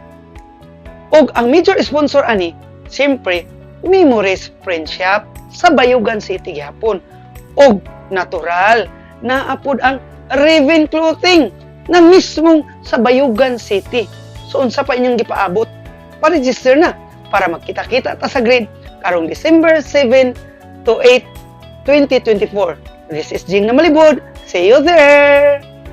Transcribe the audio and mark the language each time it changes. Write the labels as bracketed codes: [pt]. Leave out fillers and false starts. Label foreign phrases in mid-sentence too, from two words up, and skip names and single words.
[ceb] Og ang [en] major sponsor [ceb] ani, siyempre, Memories Friendship sa Bayugan City gihapon. Og natural na apod ang Raven Clothing na mismong sa Bayugan City. So unsa pa inyong gipaabot? Pa-register na para magkita-kita ta sa grade karong December 7 to 8, 2024. [en] This is Jing na Malibod. See you there!